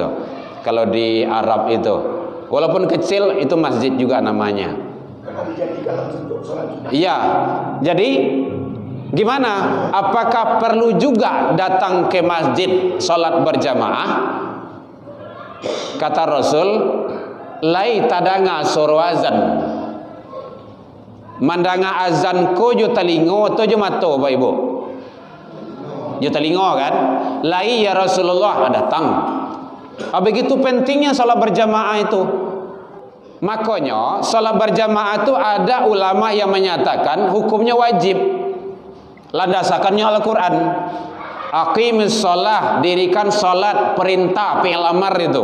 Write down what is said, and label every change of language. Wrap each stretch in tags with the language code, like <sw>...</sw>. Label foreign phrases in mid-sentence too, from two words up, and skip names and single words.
<id>Kalau di Arab itu, walaupun kecil itu masjid juga namanya. Iya. Jadi gimana? Apakah perlu juga datang ke masjid salat berjamaah? Kata Rasul,</id> <min>lai tadanga suruh azan. Mandanga azan ko jo talingo to jo mato Bapak Ibu. Jo talingo kan? Lai ya Rasulullah datang.</min> <id>Begitu pentingnya salat berjamaah itu. Makanya salat berjamaah itu ada ulama yang menyatakan hukumnya wajib. Landasakannya Al-Quran.</id> <ar>Aqimis shalah,</ar> <id>dirikan salat, perintah</id> <ar>fi'il amar</ar> <id>itu.</id>